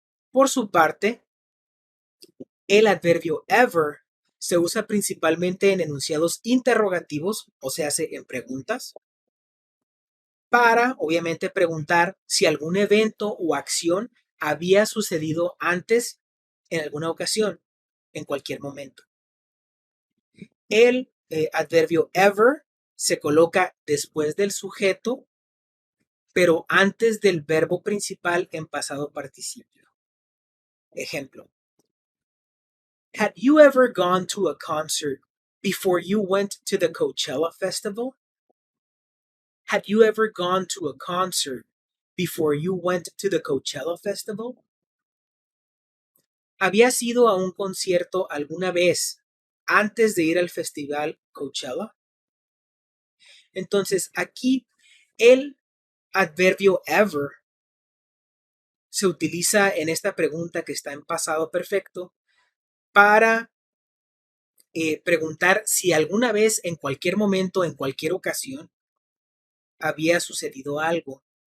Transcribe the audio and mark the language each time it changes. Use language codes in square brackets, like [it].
[es] Por su parte, el adverbio ever se usa principalmente en enunciados interrogativos, o se hace en preguntas, para, obviamente, preguntar si algún evento o acción había sucedido antes en alguna ocasión, en cualquier momento. El adverbio ever se coloca después del sujeto, pero antes del verbo principal en pasado participio. Ejemplo. [en] Had you ever gone to a concert before you went to the Coachella Festival? Had you ever gone to a concert before you went to the Coachella Festival? [es] ¿Habías ido a un concierto alguna vez antes de ir al festival Coachella? Entonces, aquí el adverbio ever se utiliza en esta pregunta que está en pasado perfecto para preguntar si alguna vez, en cualquier momento, en cualquier ocasión, había sucedido algo.